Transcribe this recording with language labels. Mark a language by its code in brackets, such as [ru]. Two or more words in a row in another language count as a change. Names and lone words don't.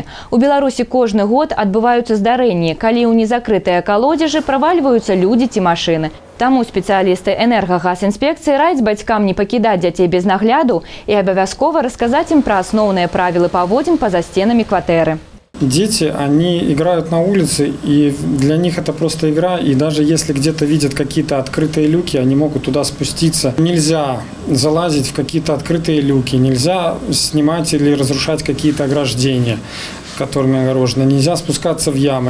[be] У Беларусі кожны год адбываюцца здарэнні, калі ў незакрытыя калодзежы правальваюцца людзі ці машыны. Таму спецыялісты энергагазінспекцыі раяць бацькам не пакідаць дзяцей без нагляду і абавязкова расказаць ім пра асноўныя правілы паводзін па-за сценамі кватэры. [ru] Дети, они играют на улице, и для них это просто игра, и даже если где-то видят какие-то открытые люки, они могут туда спуститься. Нельзя залазить в какие-то открытые люки, нельзя снимать или разрушать какие-то ограждения, которыми огорожено, нельзя спускаться в ямы.